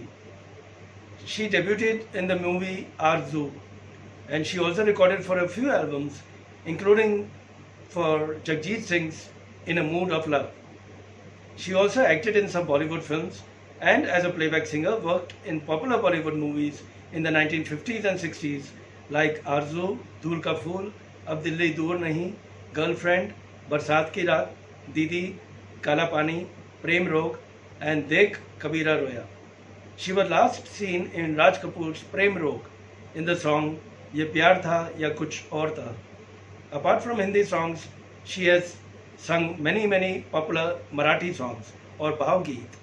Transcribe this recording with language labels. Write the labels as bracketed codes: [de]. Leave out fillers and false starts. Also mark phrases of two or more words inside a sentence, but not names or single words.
[en] She debuted in the movie Arzu, and she also recorded for a few albums, including for Jagjit Singh's In a Mood of Love. She also acted in some Bollywood films, and as a playback singer worked in popular Bollywood movies in the 1950s and 60s like Arzu, Dhool Ka Phool, Ab Dilli Dur Nahi, Girlfriend, Barsat Ki Raat, Didi, Kala Pani, Prem Rog, and Dekh Kabira Roya. She was last seen in Raj Kapoor's Prem Rog in the song Ye Pyar Tha Ya Kuch Aur Tha. Apart from Hindi songs, she has sung many popular Marathi songs or [mr] Bhav Geet.